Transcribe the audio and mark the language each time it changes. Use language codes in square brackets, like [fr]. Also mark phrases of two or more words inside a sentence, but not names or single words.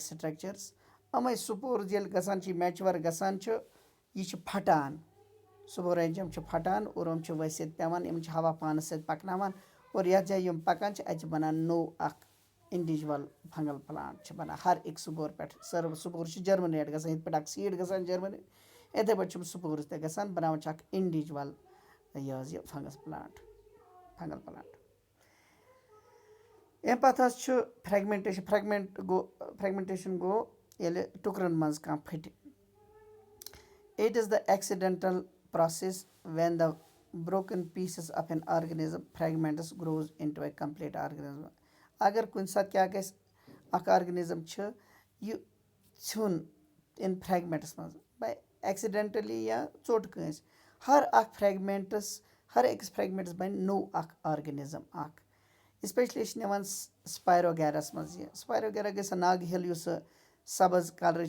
[ks] سٹرکچٲرٕس یِمے سپورٕز ییٚلہِ گژھان چھِ میچور گژھان چھِ یہِ چھِ پھٹان سپورنجم چھِ پھٹان اور یِم چھِ ؤسِتھ پیٚوان یِم چھِ ہوا پانَس سۭتۍ پَکناوان اور یَتھ جایہِ یِم پَکان چھِ اَتہِ چھِ بَنان نوٚو اکھ [en] individual fungal plant [ks] چھِ بَنان ہر أکۍ سپور پٮ۪ٹھ سپور چھِ جٔرمِنیٹ گژھان یِتھ پٲٹھۍ اکھ سیٖڈ گژھان جٔرمِنیٹ یِتھٕے پٲٹھۍ چھِ یِم سپورٕز تہِ گژھان بَناوان چھِ اکھ اِنڈِجول یہِ حظ یہِ [en] fungus plant fungal plant [ks] اَمہِ پَتہٕ حظ چھُ فرٛیگمنٹیشن گوٚو ییٚلہِ ٹُکرَن منٛز کانٛہہ پھٕٹہِ [en] it is the accidental process when the broken pieces of an organism fragments grows into a complete organism [ks] اگر کُنہِ ساتہٕ کیاہ گژھِ اکھ آرگنِزم چھِ یہِ ژھیوٚن اِن فرٛیگمنٹس منٛز [en] by accidentally [ks] یا ژوٚٹ کٲنٛسہِ ہر اکھ فرٛیگمنٹس ہر أکِس فرٛیگمنٹس بَنہِ نوٚو اکھ آرگنِزم اکھ اسپیشلی چھِ نِوان سپایروگیرس منٛز یہِ سپایروگیرا گٔے سۄ ناگہٕ ہِل یُس سبٕز کلرٕچ